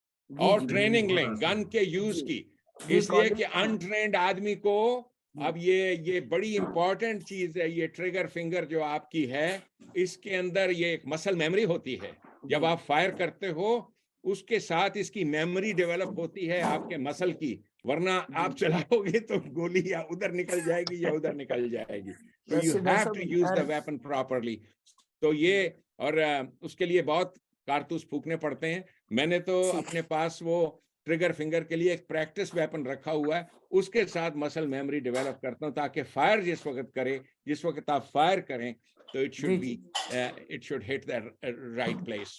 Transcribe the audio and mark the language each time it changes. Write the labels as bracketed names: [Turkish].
[Urdu] اور ٹریننگ لیں گن کے یوز کی, اس لیے کہ انٹرینڈ آدمی کو اب یہ بڑی امپورٹنٹ چیز ہے. یہ ٹریگر فنگر جو آپ کی ہے, اس کے اندر یہ ایک مسل میموری ہوتی ہے. جب آپ فائر کرتے ہو اس کے ساتھ اس کی میموری ڈیولپ ہوتی ہے آپ کے مسل کی, ورنہ آپ چلاؤ گے تو گولی یا ادھر نکل جائے گی یا ادھر نکل جائے گی. [English] So you have to use the weapon properly. [Urdu] تو یہ, اور اس کے لیے بہت کارتوس پھونکنے پڑتے ہیں. میں نے تو اپنے پاس وہ ٹریگر فنگر کے لیے ایک پریکٹس ویپن رکھا ہوا ہے, اس کے ساتھ مسل میموری ڈیولپ کرتا ہوں تاکہ فائر جس وقت آپ فائر کریں تو [English] it should hit the right place.